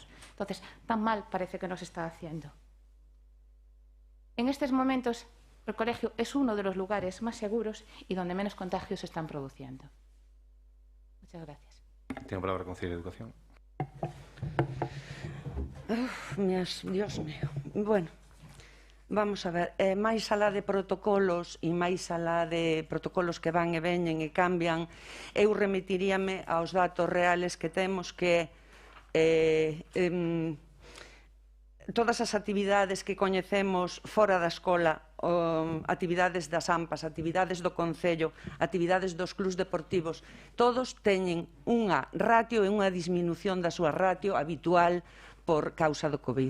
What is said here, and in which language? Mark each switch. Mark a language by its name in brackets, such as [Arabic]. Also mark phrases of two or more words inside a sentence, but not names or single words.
[Spanish] Entonces, tan mal parece que nos está haciendo. En estos momentos, el colegio es uno de los lugares más seguros y donde menos contagios se están produciendo. Muchas gracias. Tiene palabra con Conselleira de Educación. Dios mío. Bueno, vamos a ver. [Galician] Máis alá de protocolos e máis alá de protocolos que van e veñen e cambian, eu remitiríame aos datos reales que temos, que todas as actividades que coñecemos fora da escola, actividades das AMPAs, actividades do Concello, actividades dos clubs deportivos, todos teñen unha ratio e unha disminución da súa ratio habitual por causa do COVID.